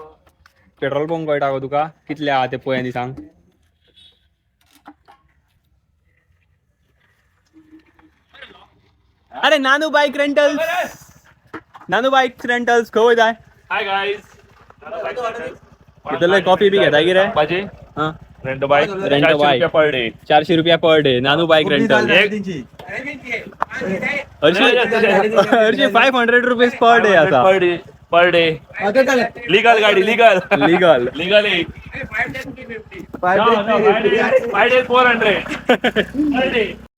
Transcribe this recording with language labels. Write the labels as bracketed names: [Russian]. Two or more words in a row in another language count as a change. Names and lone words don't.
[English] petrol pump [Konkani] कळटा गो तुका कितले आहा ते पळय आनी सांग. अरे नानू बाईक रेंटल्स. नानू बाईक रेंटल्स खंय वयताय? [English] Hi guys. [Konkani] इतले कॉफी बी घेताय कितें? बाजी हां [English] rent bike rent bike per day 400 रुपया per day. Nanu Bike Rental. हरशी 500 rupees per day आसा. per day legal गाडी legal लीगल legally 5 days 400